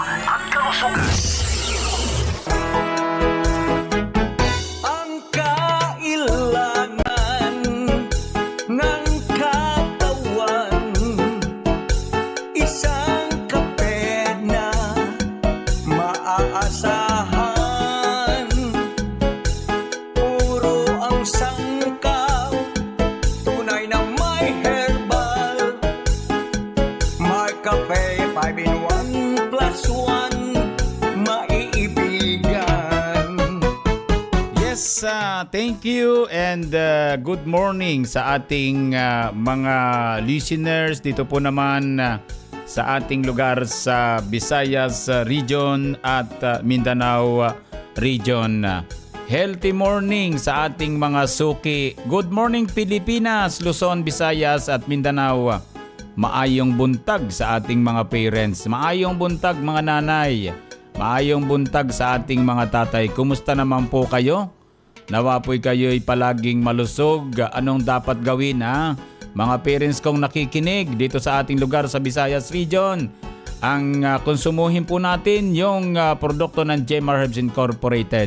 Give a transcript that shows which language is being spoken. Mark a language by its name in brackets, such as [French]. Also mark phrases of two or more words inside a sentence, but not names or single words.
[Filipino] Ang kailangan ng katawan, isang kape na maaasahan. Puro ang sangkaw, tunay na may herbal. Mark Cafe 5-in-1 plus 1, maiibigan. [English] Yes, thank you and good morning [Filipino] sa ating mga listeners dito po naman sa ating lugar sa Visayas region at Mindanao region. [English] Healthy morning [Filipino] sa ating mga suki. [English] Good morning [Filipino] Pilipinas, Luzon, Visayas at Mindanao. [Cebuano] Maayong buntag [Filipino] sa ating mga parents. [Cebuano] Maayong buntag mga nanay. Maayong buntag [Filipino] sa ating mga tatay. Kumusta naman po kayo? Nawa po'y kayo'y palaging malusog. Anong dapat gawin ha? Mga parents kong nakikinig dito sa ating lugar sa Visayas region. Ang konsumuhin po natin yung produkto ng Gemar Herbs Incorporated.